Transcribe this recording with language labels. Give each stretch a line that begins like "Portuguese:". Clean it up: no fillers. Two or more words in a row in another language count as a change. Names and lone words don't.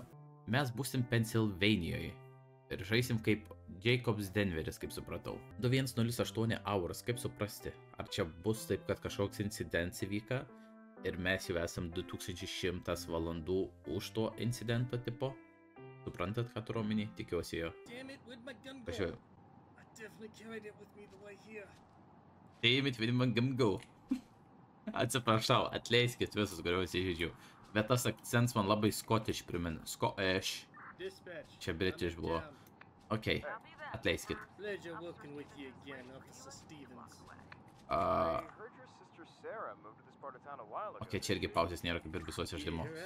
Lithuanian: Mes būsim Pensilvanijoje. Ir žaisim kaip Jacobs Denveris, kaip supratau. 2108 hours, kaip suprasti? Ar čia bus taip, kad kažkoks incidents įvyka ir mes jau esam 2100 valandų už to incidento tipo? Suprantat, ką turiu omeny? Tikiuosi jo. Pažiūrėjau.
English: Damn it, with my gun go.
Lithuanian: Atsiprašau, atleiskit visus, kuriuos įžeidžiau. Bet tas akcents man labai Scottish primena. Scottish. Čia British buvo. Ok, atleiskit. Ok, čia irgi pauzės nėra kaip ir visuose žaidimuose.